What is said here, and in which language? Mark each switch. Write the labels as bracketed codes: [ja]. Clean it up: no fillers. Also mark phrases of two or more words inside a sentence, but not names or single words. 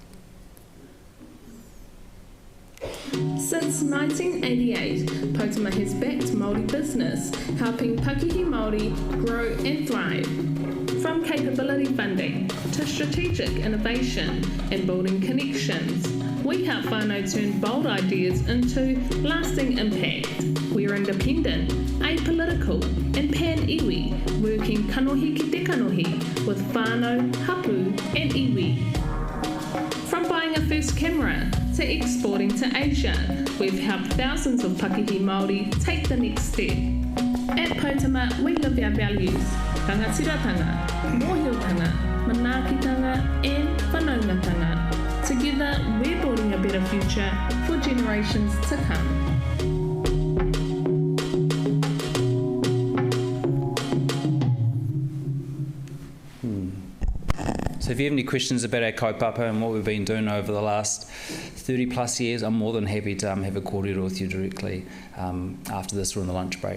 [en] Since 1988, Poutama has backed Māori business, helping [mi] Pakihi Māori [en] grow and thrive. From capability funding to strategic innovation and building connections, we help whānau turn bold ideas into lasting impact. We are independent, apolitical and pan-iwi, working [mi] kanohi ki te kanohi [en] with whānau, hapu and iwi. From buying a first camera to exporting to Asia, we've helped thousands of [mi] Pakihi Māori [en] take the next step. At Poutama, we live our values: [mi] tangatiratanga, mōhiotanga, manaakitanga and whanaungatanga. [en] Together, we're building a better future for generations to come. So if you have any questions about our kaupapa and what we've been doing over the last 30 plus years, I'm more than happy to have a kōrero with you directly after this or in the lunch break.